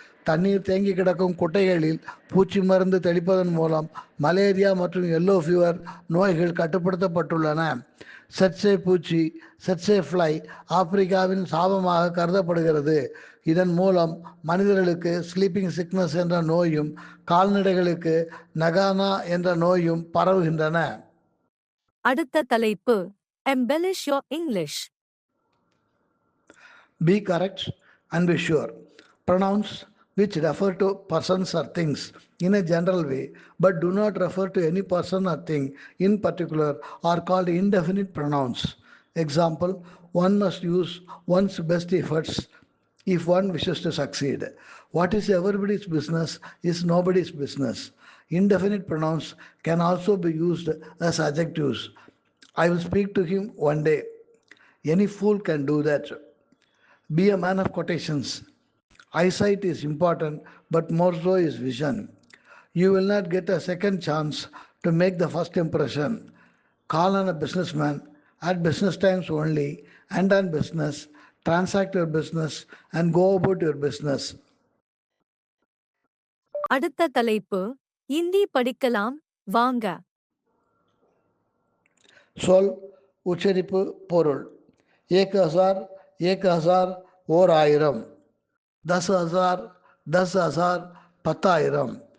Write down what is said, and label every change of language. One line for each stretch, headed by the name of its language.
Tamil: தண்ணீர் தேங்கி கிடக்கும் குட்டைகளில் பூச்சி மருந்து தெளிப்பதன் மூலம் மலேரியா மற்றும் எல்லோ ஃபீவர் நோய்கள் கட்டுப்படுத்தப்பட்டுள்ளன. செட்சே பூச்சி, செட்சே ஃப்ளை ஆப்பிரிக்காவின் சாபமாக கருதப்படுகிறது. இதன் மூலம் மனிதர்களுக்கு ஸ்லீப்பிங் சிக்னஸ் என்ற நோயும் கால்நடைகளுக்கு நகானா என்ற நோயும் பரவுகின்றன. அடுத்த தலைப்பு
English: embellish your English. Be correct and be sure. Pronouns which refer to persons or things in a general way but do not refer to any person or thing in particular are called indefinite pronouns. Example, one must use one's best efforts if one wishes to succeed. What is everybody's business is nobody's business. Indefinite pronouns can also be used as adjectives. I will speak to him one day. Any fool can do that. Be a man of quotations. Eyesight is important, but more so is vision. You will not get a second chance to make the first impression. Call on a businessman at business times only and on business. Transact your business and go about your business.
Tamil: அடுத்த தலைப்பு இந்தி படிக்கலாம் வாங்க. சொல், உச்சரிப்பு, பொருள். 1000 1000 ஓர் ஆயிரம். 10,000 10,000 10,000.